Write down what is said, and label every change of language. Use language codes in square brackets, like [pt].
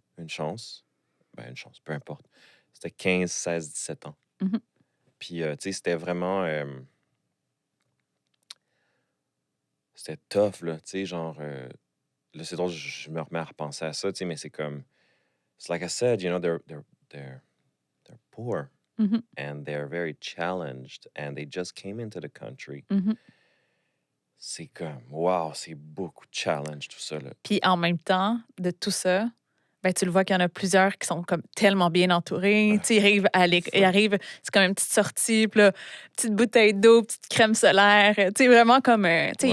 [fr] Une chance. Ben, une chance, peu importe. C'était 15, 16, 17 ans. Mhm. Puis, tu sais, c'était vraiment... c'était tough, là, tu sais, genre... là, c'est drôle, je me remets à repenser à ça, tu sais, mais c'est comme... [en] It's like I said, you know, they're poor. Mhm. And they're very challenged, and they just came into the country. Mhm. [fr] C'est comme, wow, c'est beaucoup de challenge, tout ça, là. Puis en même temps, de tout ça, ben, tu le vois qu'il y en a plusieurs qui sont comme tellement bien entourés. Tu sais, ils arrivent, c'est comme une petite sortie, puis là, petite bouteille d'eau, petite crème solaire. Tu sais, vraiment comme, tu sais, ils